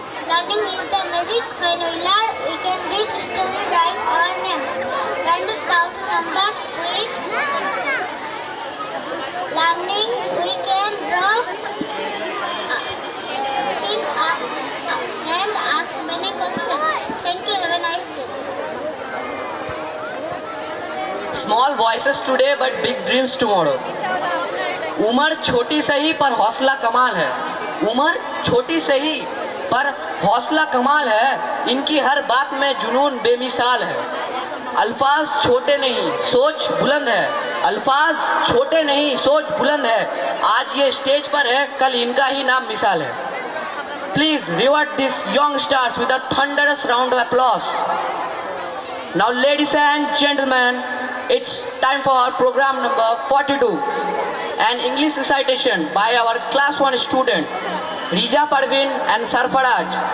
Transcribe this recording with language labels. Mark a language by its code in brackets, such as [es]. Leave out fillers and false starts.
[en] Learning is the magic. When we learn, we can read, study, write our names, and count numbers with learning. We can draw, sing, and ask many questions. Thank you. Have a nice day. Small voices today but big dreams tomorrow. [hi] उम्र छोटी सही पर हौसला कमाल है। उम्र छोटी सही पर हौसला कमाल है। इनकी हर बात में जुनून बेमिसाल है। अल्फाज छोटे नहीं सोच बुलंद है। अल्फाज छोटे नहीं सोच बुलंद है। आज ये स्टेज पर है, कल इनका ही नाम मिसाल है। [en] Please reward these young stars with a thunderous round of applause. Now ladies and gentlemen, it's time for our program number 42, an English recitation by our class 1 student Rija Parveen and Sarfaraj.